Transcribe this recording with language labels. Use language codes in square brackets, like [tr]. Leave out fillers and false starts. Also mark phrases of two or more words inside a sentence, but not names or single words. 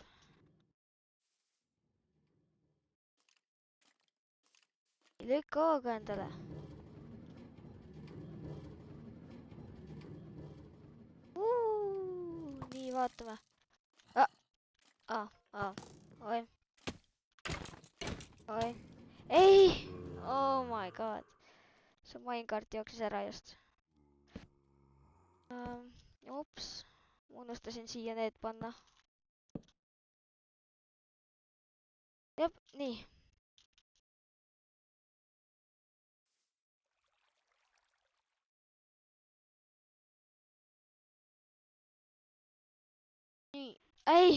[et] Lükka hoogu endale. Nii, vaatame. Oi. Ei! [en] Oh my god. [et] See minecart jooksis ära just. Ups. Unustasin siia need panna. Jep, nii. Nii. Ei!